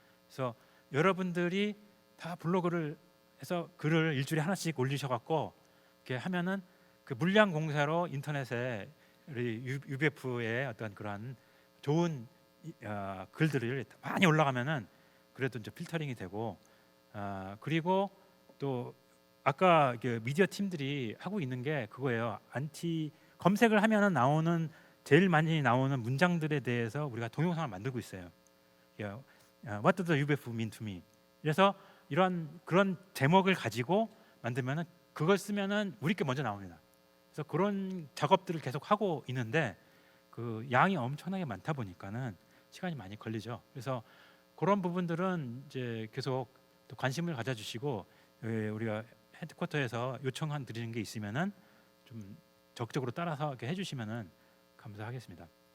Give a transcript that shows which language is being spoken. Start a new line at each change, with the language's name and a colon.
Korean: 그래서 여러분들이 다 블로그를 해서 글을 일주일에 하나씩 올리셔갖고 이렇게 하면은 그 물량 공사로 인터넷에 우리 UBF의 어떤 그런 좋은 글들을 많이 올라가면은 그래도 이제 필터링이 되고 그리고 또 아까 그 미디어 팀들이 하고 있는 게 그거예요. 안티 검색을 하면은 나오는 제일 많이 나오는 문장들에 대해서 우리가 동영상을 만들고 있어요.
English: What does the UBF mean to me?
Korean: 그래서 이런 그런 제목을 가지고 만들면은 그걸 쓰면은 우리께 먼저 나옵니다. 그래서 그런 작업들을 계속 하고 있는데 그 양이 엄청나게 많다 보니까는 시간이 많이 걸리죠. 그래서 그런 부분들은 이제 계속 또 관심을 가져주시고 우리가 헤드쿼터에서 요청한 드리는 게 있으면은 좀 적극적으로 따라서 이렇게 해주시면은 감사하겠습니다.